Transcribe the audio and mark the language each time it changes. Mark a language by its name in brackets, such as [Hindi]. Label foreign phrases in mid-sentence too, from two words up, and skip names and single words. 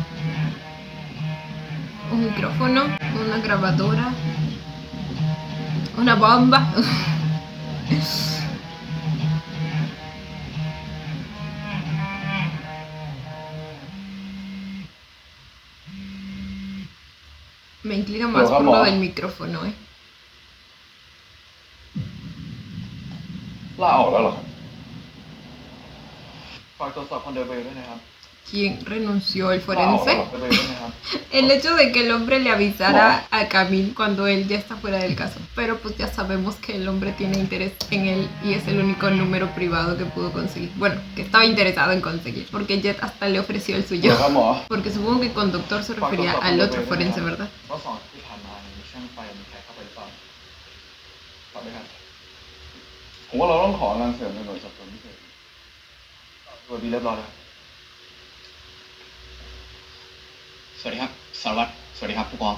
[Spanish] Un micrófono, una grabadora, una bomba. Me inclino más por lo del micrófono, ¿eh? [Thai] ลาออกแล้วเหรอครับ ฝากตรวจสอบคอนเดอร์เบลด้วยนะครับ [Spanish] ¿Quién renunció? ¿El [Thai] ลาออกแล้ว [Spanish] forense? [Thai] เหรอ คอนเดอร์เบลด้วยนะครับ [Spanish] El hecho de que el hombre le avisara a Camille cuando él ya está fuera del caso. Pero pues ya sabemos que el hombre tiene interés en él y es el único número privado que pudo conseguir. Bueno, que estaba interesado en conseguir. Porque Jet hasta le ofreció el [Thai] เดี๋ยว [Spanish] suyo. [Thai] ครับหมอ [Spanish] Porque supongo que con doctor se refería al otro forense, ¿verdad? [Thai] ว่าสองที่ผ่านมาเนี่ยมีช่างไฟมีใครเข้าไปหรือเปล่าตอบด้วยครับ ผมว่าเราต้องของานเสริมในหน่วยสอบสวนพิเศษ ตรวจดีเรียบร้อยแล้วครับสวัสดีครับสารวัตรสวัสดีครับผู้กอง